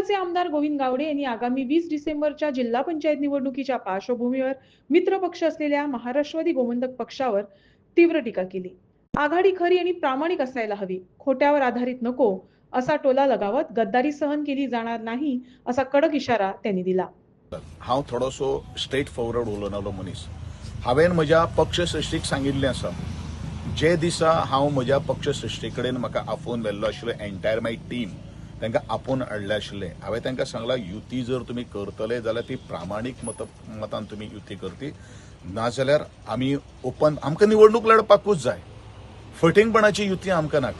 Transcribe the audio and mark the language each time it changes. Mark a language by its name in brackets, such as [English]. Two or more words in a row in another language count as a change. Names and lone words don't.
[Marathi] आमदार गोविंद गावडे यांनी आगामी 20 डिसेंबरच्या जिल्हा पंचायत निवडणुकीच्या पार्श्वभूमीवर मित्र पक्ष असलेल्या महाराष्ट्रवादी गोमंतक पक्षावर तीव्र टीका केली। आघाडी खरी आणि प्रामाणिक असायला हवी, खोट्यावर आधारित नको असा टोला लगावत गद्दारी सहन केली जाणार नाही असा कडक इशारा त्यांनी दिला। [Konkani] हांव थोडोसो [English] straight forward [Konkani] उलोवनालो मनीस। हांवें म्हज्या पक्ष श्रेश्ठीक सांगिल्लें आसा, जे दिसा हांव म्हज्या पक्ष श्रेश्ठी कडेन म्हाका आफोवन व्हेल्लो आशिल्लो [English] entire my team [Konkani] तांकां आपोवन हाडलें आशिल्लें, हांवें तांकां सांगलां युती जर तुमी करतले जाल्यार ती प्रामाणीक मतान तुमी युती करची, नाजाल्यार आमी ओपन आमकां निवडणूक लडपाकूच जाय, फटिंगपणाची युती आमकां नाका।